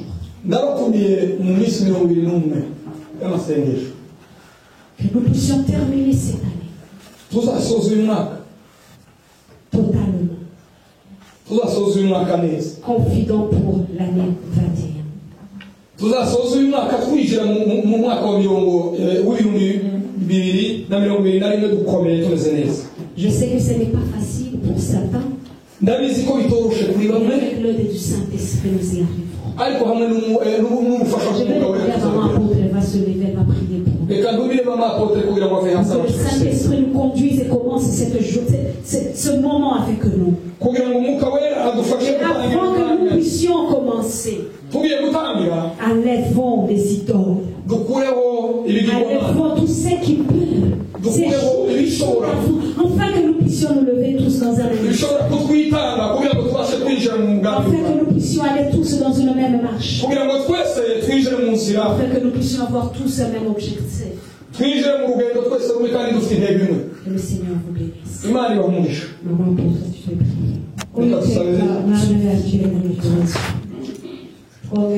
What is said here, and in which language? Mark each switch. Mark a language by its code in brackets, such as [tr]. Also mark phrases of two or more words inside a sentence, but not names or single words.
[rw] Ndabakumiye mu minsi 21 y'amasengesho. [fr] que nous puissions terminer cette année [rw] Tuzasoza uyu mwaka. [fr] totalement [rw] Tuzasoza uyu mwaka neza. [fr] confident pour l'année 21. [rw] Tuzasoza uyu mwaka twinjira mu mwaka wa w'ibihumbi 2021 dukomeye tumeze neza. [fr] Je sais que ce n'est pas facile pour Satan, [rw] ndabizi ko bitoroshe kuri [fr] mais [rw] bamwe [fr] avec l'aide du Saint-Esprit, nous y arriverons. [rw] ariko hamwe n'umufasha [fr] Je vais [rw] w'umwuka [fr] demander à maman [rw] wera [fr] apôtre, elle va se lever, elle va prier pour nous. [rw] reka ndubire mama apotre kugira ngo ave hanze [fr] Que le Saint-Esprit nous conduise et commence ce moment avec nous. [rw] kugira ngo umwuka wera adufashe [fr] Avant que nous puissions commencer, [rw] tugiye gutangira [fr] enlevons les idoles. [rw] dukureho ibigirwamana [fr] Enlevons tout ce qui peut. Ces choses, afin que nous puissions nous lever tous dans un même. [rw] bishobora kutwitanga kugira ngo tubashe kwinjira mu mugambi [fr] Afin que nous puissions aller tous dans une même marche. [rw] kugira ngo twese twinjire mu nzira [fr] Afin que nous puissions avoir tous un même objectif. [rw] twinjire mu rugendo twese rumwe kandi dufite intego imwe [fr] Que le Seigneur vous bénisse. [rw] imana ibamugisha [fr] Maman, pour ça, tu fais prier.